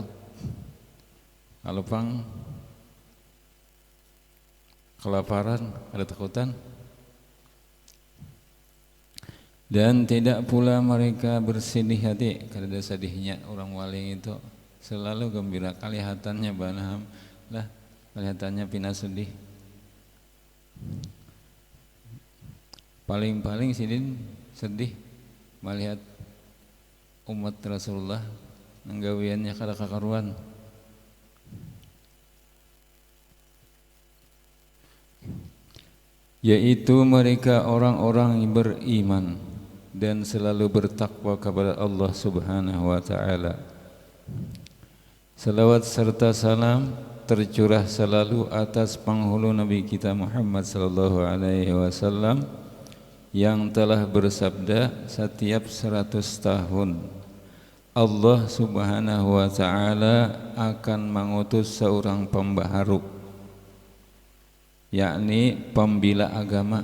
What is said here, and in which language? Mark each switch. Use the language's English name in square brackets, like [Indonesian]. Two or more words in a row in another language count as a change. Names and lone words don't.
[Indonesian] Kalau pang kelaparan ada takutan. Dan tidak pula mereka bersedih hati, kada ada sedihnya. Orang wali itu selalu gembira, kelihatannya banaham lah, kelihatannya pina sedih. Paling-paling Sidin sedih melihat umat Rasulullah nggawiannya kada kakaruan. Yaitu mereka orang-orang yang beriman dan selalu bertakwa kepada Allah [Arabic] Subhanahu wa ta'ala. [Indonesian] Salawat serta salam tercurah selalu atas penghulu Nabi kita Muhammad [Arabic] sallallahu alaihi wasallam [Indonesian] yang telah bersabda, setiap 100 tahun Allah [Arabic] Subhanahu wa ta'ala [Indonesian] akan mengutus seorang pembaharu, yakni pembela agama.